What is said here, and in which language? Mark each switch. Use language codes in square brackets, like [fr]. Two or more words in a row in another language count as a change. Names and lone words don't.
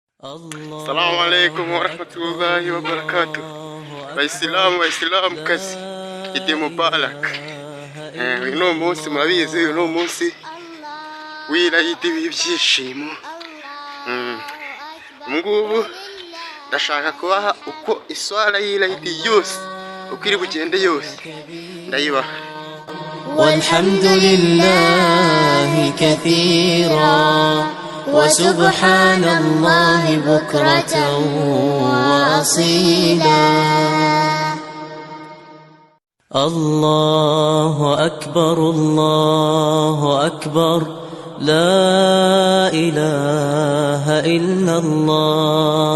[ar] السلام عليكم ورحمة الله وبركاته. [rw] Waislamu kazi Idi Mubarak. Uno munsi murabizi, uno munsi w'Idi w'ibyishimo. Ngubu ndashaka kubaha uko iswala y'Idi yose uko iri bugende yose ndayibaha. [ar] والحمد لله كثيرا وسبحان الله بكرة وأصيلا. الله أكبر الله أكبر لا إله إلا الله.